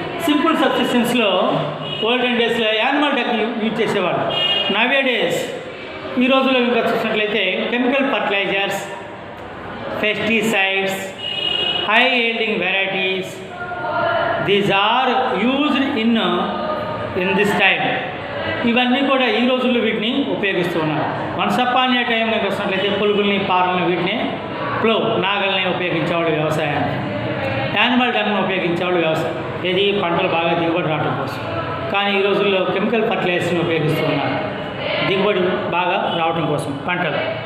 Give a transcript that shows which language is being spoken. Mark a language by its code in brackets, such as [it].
[te] Simple సబ్సిస్టెన్స్లో olden డేస్లో animal duck use చేసేవాళ్ళు. నవే days ఈ రోజుల్లో ఇంకా చూసినట్లయితే chemical fertilisers, pesticides, [en] high yielding varieties. These are used in this time. [te] ఇవన్నీ కూడా ఈ రోజుల్లో వీటిని ఉపయోగిస్తూ ఉన్నారు. [en] once upon a time [te] కనుక వస్తున్నట్లయితే పులుగుల్ని, పారల్ని, వీటిని ప్లో నాగల్ని ఉపయోగించేవాళ్ళు వ్యవసాయాన్ని, యానిమల్ డన్ను ఉపయోగించేవాళ్ళు వ్యవసాయం, ఇది పంటలు బాగా దిగుబడి రావడం కోసం. కానీ ఈ రోజుల్లో కెమికల్ ఫర్టిలైజర్స్ని ఉపయోగిస్తూ ఉన్నారు దిగుబడి బాగా రావడం కోసం పంటలు.